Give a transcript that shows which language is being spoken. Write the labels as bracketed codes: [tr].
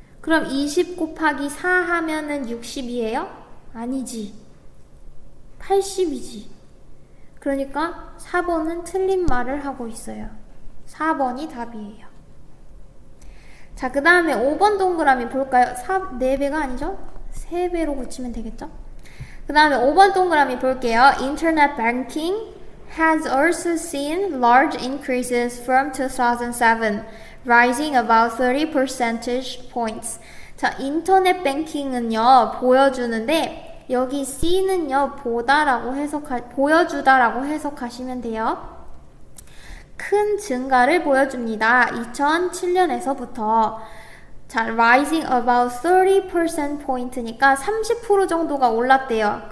[ko] 그럼 20 곱하기 4 하면은 60이에요? 아니지. 80이지. 그러니까 4번은 틀린 말을 하고 있어요. 4번이 답이에요. 자, 그 다음에 5번 동그라미 볼까요? 4배가 아니죠? 3배로 고치면 되겠죠? 그 다음에 5번 동그라미 볼게요. [en] Internet banking has also seen large increases from 2007, rising about 30 percentage points. [ko] 자, 인터넷 뱅킹은요, 보여주는데, 여기 C는요, 보여주다라고 해석하시면 돼요. 큰 증가를 보여줍니다. 2007년에서부터. 자, [en] rising about [ko] 30% 포인트니까 30% 정도가 올랐대요.